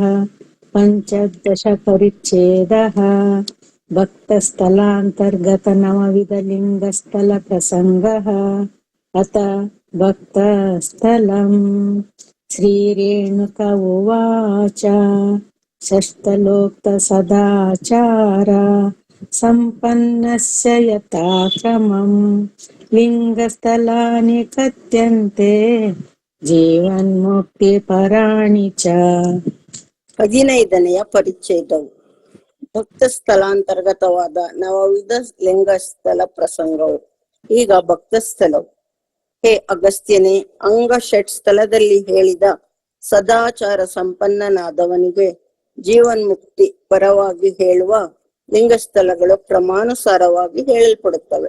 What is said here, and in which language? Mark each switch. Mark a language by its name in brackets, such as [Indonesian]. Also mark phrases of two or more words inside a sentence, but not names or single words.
[Sanskrit] पंचदश परिच्छेदः भक्तस्थलांतर्गत नवविध लिंगस्थल प्रसंगः अत भक्तस्थलम् श्री रेणुक उवाच षष्ठलोक्त सदाचार संपन्नस्य यथा क्रमं लिंगस्थलानि कथ्यन्ते ಜೀವನ್ಮುಕ್ತಿ ಪರಾಣಿ ಚ. [Kannada] 15ನೆಯ ಪರಿಚ್ಛೇದವು ಭಕ್ತ ಸ್ಥಳಾಂತರ್ಗತವಾದ ನವವಿಧ ಲಿಂಗಸ್ಥಳ ಪ್ರಸಂಗವು. ಈಗ ಭಕ್ತಸ್ಥಳವು. ಹೇ ಅಗಸ್ತ್ಯನೇ, ಅಂಗ ಷಟ್ ಸ್ಥಳದಲ್ಲಿ ಹೇಳಿದ ಸದಾಚಾರ ಸಂಪನ್ನನಾದವನಿಗೆ ಜೀವನ್ಮುಕ್ತಿ ಪರವಾಗಿ ಹೇಳುವ ಲಿಂಗಸ್ಥಳಗಳು ಕ್ರಮಾನುಸಾರವಾಗಿ ಹೇಳಲ್ಪಡುತ್ತವೆ.